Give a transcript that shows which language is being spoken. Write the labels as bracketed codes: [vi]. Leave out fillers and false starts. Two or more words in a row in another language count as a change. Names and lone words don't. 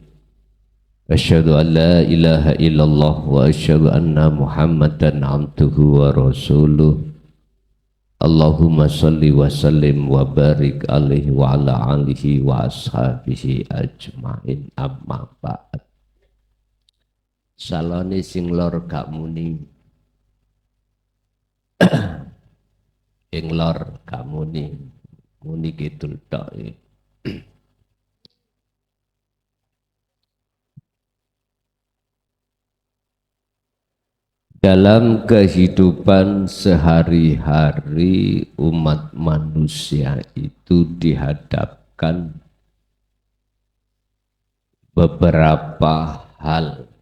[ar] أشهد أن لا إله إلا الله وأشهد أن محمدا عبده ورسوله. اللهم صل وسلم وبارك عليه وعلى آله وأصحابه أجمعين أما بعد. [jv] Salone sing lor gak muni ing lor gak muni muni kidul tok. [id] Dalam kehidupan sehari-hari umat manusia itu dihadapkan beberapa hal.